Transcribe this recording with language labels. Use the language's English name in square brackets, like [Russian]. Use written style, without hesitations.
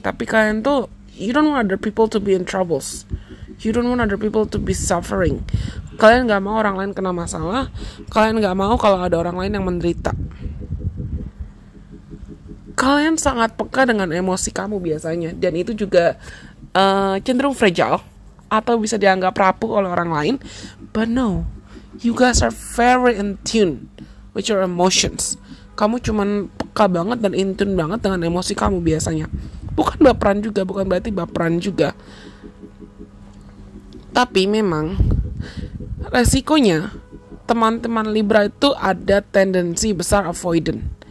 [Indonesian] Tapi kalian tuh [English] you don't want other people to be in troubles. You don't want other people to be suffering. [Indonesian] Kalian gak mau orang lain kena masalah. Kalian gak mau kalau ada orang lain yang menderita. Kalian sangat peka dengan emosi kamu biasanya. Dan itu juga cenderung fragile atau bisa dianggap rapuh oleh orang lain. [English] But no, you guys are very in tune with your emotions. [Indonesian] Kamu cuman peka banget dan [English] in tune [Indonesian] banget dengan emosi kamu biasanya. Bukan baperan juga, bukan berarti baperan juga. Tapi memang resikonya teman-teman Libra itu ada tendensi besar avoidant.